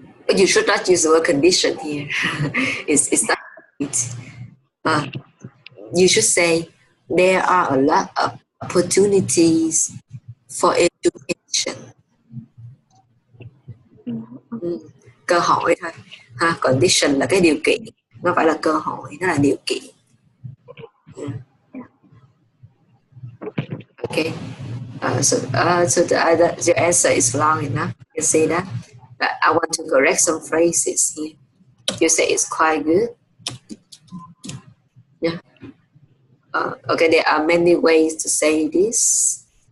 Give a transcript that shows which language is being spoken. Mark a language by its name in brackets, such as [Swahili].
[English] You should not use the word condition here. it's not right. You should say there are a lot of opportunities for education. [Vietnamese] Cơ hội thôi. Condition là cái điều kiện, nó phải là cơ hội, nó là điều kiện. [English] Okay. So your answer is long enough. You say that. I want to correct some phrases here. You say it's quite good. Yeah. Okay, there are many ways to say this.